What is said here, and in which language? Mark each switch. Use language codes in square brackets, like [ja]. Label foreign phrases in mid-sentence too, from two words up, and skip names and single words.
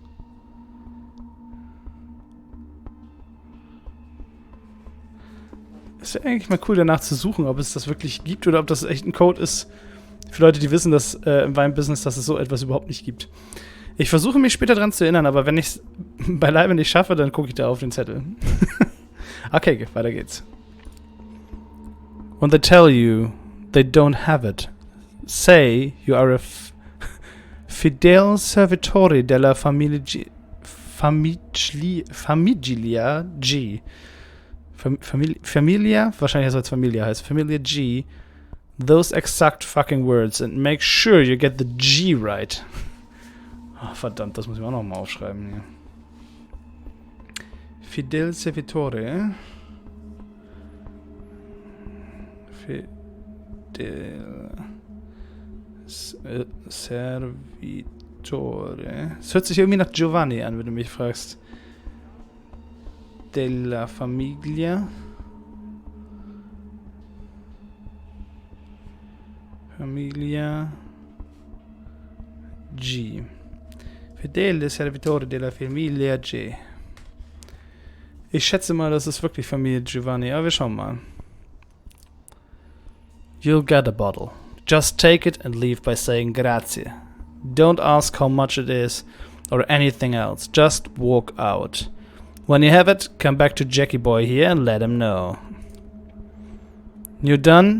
[de] Ist ja eigentlich mal cool, danach zu suchen, ob es das wirklich gibt oder ob das echt ein Code ist für Leute, die wissen, dass im Weinbusiness, dass es so etwas überhaupt nicht gibt. Ich versuche mich später dran zu erinnern, aber wenn ich es beileibe nicht schaffe, dann gucke ich da auf den Zettel. Okay, weiter geht's. [en] When they tell you they don't have it, say you are a [it] fidel servitore della famiglia G. [de] Familia? Wahrscheinlich soll es Familia heißen. Familia G. [en] Those exact fucking words and make sure you get the G right. [de] Oh, verdammt, das muss ich auch noch mal aufschreiben hier. [it] Fidel servitore. Fidel servitore. [de] Es hört sich irgendwie nach Giovanni an, wenn du mich fragst. [it] Della Famiglia. Familia G. Fedele Servitore della Famiglia G. [de] Ich schätze mal, das ist wirklich Familie Giovanni, aber wir schauen mal. [en] You'll get a bottle. Just take it and leave by saying grazie. Don't ask how much it is or anything else. Just walk out. When you have it, come back to Jackie Boy here and let him know. You done?